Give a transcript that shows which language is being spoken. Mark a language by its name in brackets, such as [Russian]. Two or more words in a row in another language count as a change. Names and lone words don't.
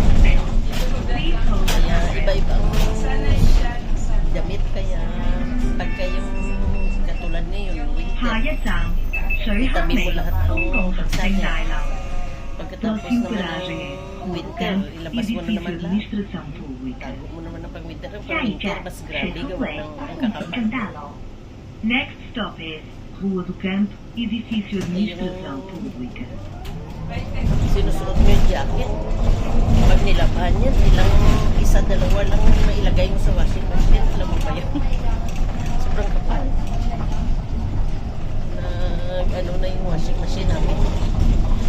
[Filipino] Kaya iba-ibang damit kaya pagka yung katulad ngayon winter, itabi mo lahat ng pagsanya. Pagkatapos naman ng winter, ilabas mo na naman lahat. Tago mo naman ng pag-winter. Ang pag-winter, mas grabe gawa ng kakapal. [Portuguese] Next stop is Rua do Campo, edifício administração pública. [Filipino] Sinusuot mo yung jacket. Pag nilabahan yan, ilang isa, dalawa lang mailagay mo sa [English] washing machine. [Filipino] Alam mo ba yan? Sobrang kapal. Ano na yung [English] washing machine [Filipino] namin.